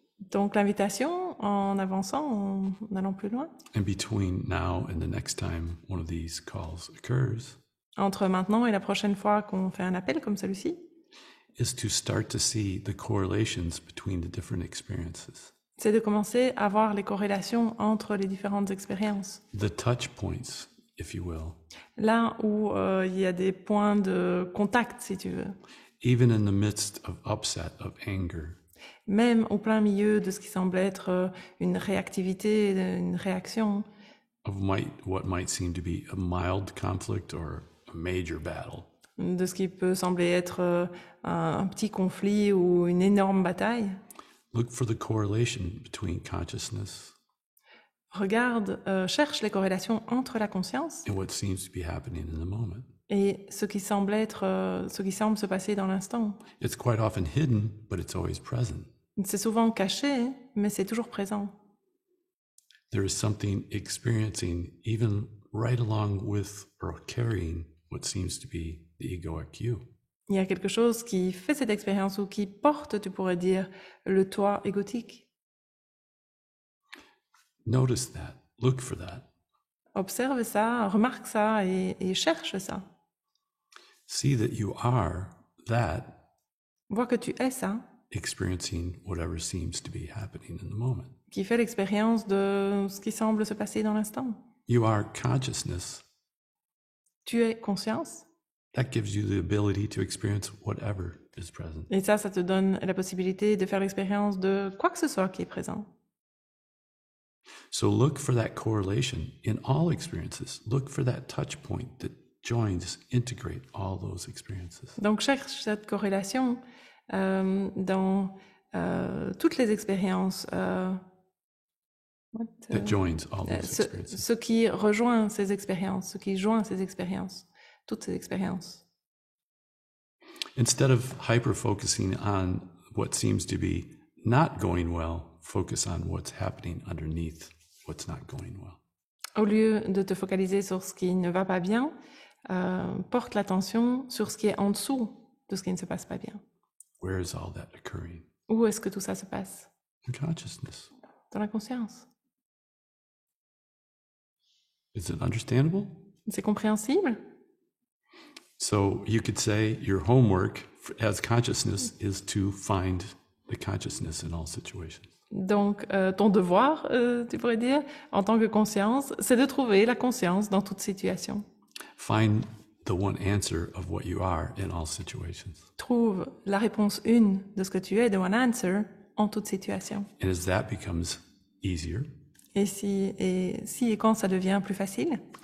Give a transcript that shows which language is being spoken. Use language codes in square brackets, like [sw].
[fr] Donc l'invitation, en avançant, en allant plus loin, [en] and between now and the next time one of these calls occurs, [fr] entre maintenant et la prochaine fois qu'on fait un appel comme celui-ci, [en] is to start to see the correlations between the different experiences, [fr] c'est de commencer à voir les corrélations entre les différentes expériences. [en] the touch points, if you will, [fr] Là où il y a des points de contact, si tu veux. [en] even in the midst of upset, of anger, [fr] Même au plein milieu de ce qui semble être une réactivité, une réaction, [en] of what might seem to be a mild conflict or a major battle. [fr] de ce qui peut sembler être un petit conflit ou une énorme bataille. [en] Look for the correlation between consciousness [fr] Regarde, cherche les corrélations entre la conscience [en] and what seems to be happening in the moment. [fr] et ce qui semble être, ce qui semble se passer dans l'instant. [en] It's quite often hidden, but it's always present. [fr] C'est souvent caché, mais c'est toujours présent. [en] There is something experiencing even right along with or carrying what seems to be the egoic you. [fr] Il y a quelque chose qui fait cette expérience ou qui porte, tu pourrais dire, le toi égotique. [en] Notice that. Look for that. [fr] Observe ça, remarque ça et cherche ça. [en] See that you are that [fr] Vois que tu es ça, [en] experiencing whatever seems to be happening in the moment. [fr] qui fait l'expérience de ce qui semble se passer dans l'instant. [en] You are consciousness. [fr] Tu es conscience, [en] That gives you the ability to experience whatever is present. [fr] et ça te donne la possibilité de faire l'expérience de quoi que ce soit qui est présent. [en] So look for that correlation in all experiences. Look for that touch point that joins, integrate all those experiences. [fr] Donc cherche cette corrélation dans toutes les expériences, [en] that joins all those [fr] ce, [en] experiences. [fr] ce qui rejoint ces expériences, ce qui joint ces expériences, toutes ces expériences. [en] Instead of hyper-focusing on what seems to be not going well, focus on what's happening underneath what's not going well. [fr] Au lieu de te focaliser sur ce qui ne va pas bien, porte l'attention sur ce qui est en dessous de ce qui ne se passe pas bien. [en] Where is all that occurring? [fr] Où est-ce que tout ça se passe? [en] In consciousness. [fr] Dans la conscience. [en] Is it understandable? [fr] C'est compréhensible? [en] So you could say your homework as consciousness is to find the consciousness in all situations. [fr] Donc, ton devoir, tu pourrais dire, en tant que conscience, c'est de trouver la conscience dans toute situation. [en] Find the one answer of what you are in all situations. [fr] Trouve la réponse une de ce que tu es, [en] the one answer, [fr] en toute situation. [en] And as that becomes easier, [fr] Et si et quand ça devient plus facile,